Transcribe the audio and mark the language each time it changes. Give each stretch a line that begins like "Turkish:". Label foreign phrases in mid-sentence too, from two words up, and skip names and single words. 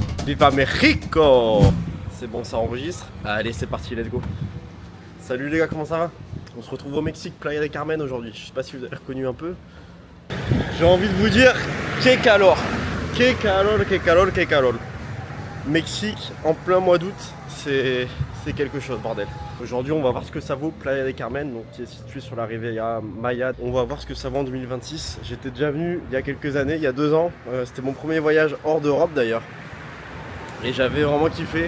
Spanish: Viva Mexico!
French: C'est bon, ça enregistre. Allez, c'est parti,
English: let's go.
French: Salut les gars, comment ça va? On se retrouve au Mexique, Playa del Carmen aujourd'hui. Je sais pas si vous avez reconnu un peu. J'ai envie de vous dire,
Spanish: que calor! Que calor, que calor, que calor.
French: Mexique, en plein mois d'août, c'est quelque chose, bordel. Aujourd'hui, on va voir ce que ça vaut Playa del Carmen, donc, qui est situé sur la Riviera Maya. On va voir ce que ça vaut en 2026. J'étais déjà venu il y a quelques années, il y a 2 ans. C'était mon premier voyage hors d'Europe d'ailleurs. Et j'avais vraiment kiffé.